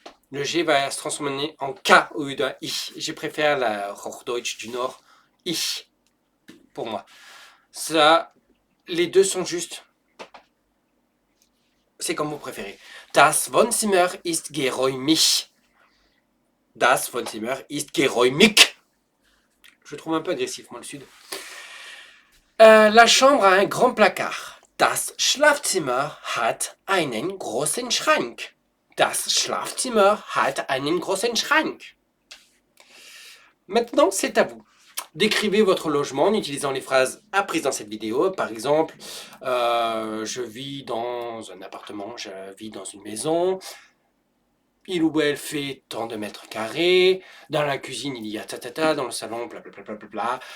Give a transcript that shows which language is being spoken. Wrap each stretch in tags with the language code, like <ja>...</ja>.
<fr>Le G va se transformer en K au lieu d'un I. Je préfère la Hochdeutsch du Nord, I, pour moi. Ça, les deux sont justes. C'est comme vous préférez.</fr> <de>Das Wohnzimmer ist geräumig. Das Wohnzimmer ist geräumig.</de> <fr>Je trouve un peu agressif, moi, le Sud. La chambre a un grand placard.</fr> <de>Das Schlafzimmer hat einen großen Schrank. Das Schlafzimmer hat einen großen Schrank.</de> <fr>Maintenant, c'est à vous. Décrivez votre logement en utilisant les phrases apprises dans cette vidéo. Par exemple, je vis dans un appartement, je vis dans une maison. Il ou elle fait tant de mètres carrés. Dans la cuisine, il y a ta, dans le salon, blablabla.</fr>